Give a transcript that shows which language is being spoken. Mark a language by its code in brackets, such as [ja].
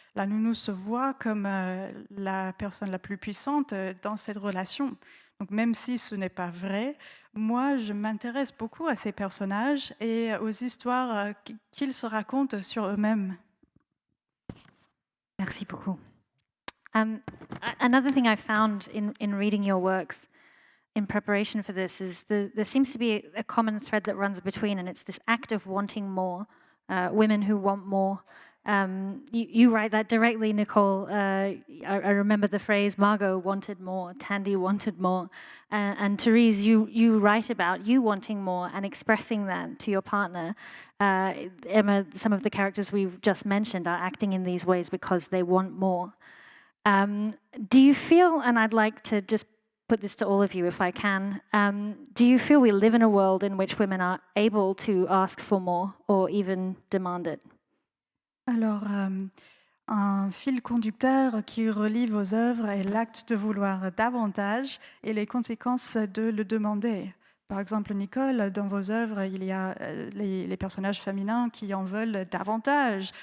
[fr] La nounou se voit comme la personne la plus puissante dans cette relation. Donc même si ce n'est pas vrai, moi, je m'intéresse beaucoup à ces personnages et aux histoires qu'ils se racontent sur eux-mêmes. Merci beaucoup. [en] Another thing I found in reading your works in preparation for this is there seems to be a common thread that runs between, and it's this act of wanting more, women who want more. You write that directly, Nicole. I remember the phrase, Margot wanted more, Tandy wanted more. And Terese, you write about you wanting more and expressing that to your partner. Emma, some of the characters we've just mentioned are acting in these ways because they want more. Do you feel, and I'd like to just put this to all of you if I can, do you feel we live in a world in which women are able to ask for more or even demand it? [fr] Alors, un fil conducteur qui relie vos œuvres est l'acte de vouloir davantage et les conséquences de le demander. Par exemple, Nicole, dans vos œuvres, il y a les personnages féminins qui en veulent davantage.